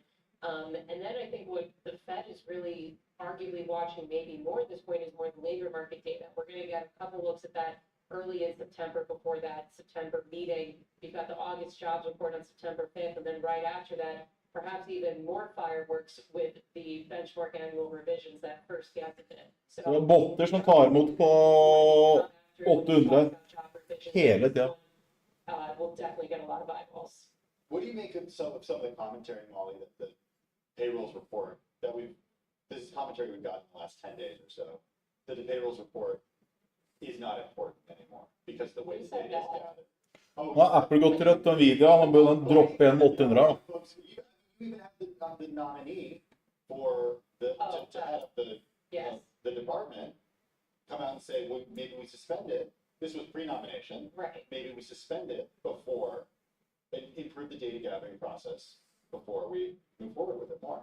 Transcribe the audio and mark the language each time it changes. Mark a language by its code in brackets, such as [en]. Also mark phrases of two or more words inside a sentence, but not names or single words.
[en] And then I think what the Fed is really arguably watching maybe more at this point is more the labor market data. We're gonna get a couple looks at that early in September before that September meeting. You've got the August jobs report on September 5th, and then right after that, perhaps even more fireworks with the benchmark annual revisions that first yesterday. [no] Så det er botter som tar imot på 800 hele tiden. [en] We'll definitely get a lot of eyeballs. What do you make of some of the commentary, Molly, that the payrolls report that this is commentary we've gotten in the last 10 days or so, that the payrolls report is not important anymore because the way the data is gathered. [no] Nå har Apple gått rett av Nvidia, han bør droppe en 800 da. [en] Folks, you even have the nominee for to head up the department come out and say, well, maybe we suspend it. This was pre-nomination. Right. Maybe we suspend it before and improve the data gathering process before we move forward with it more.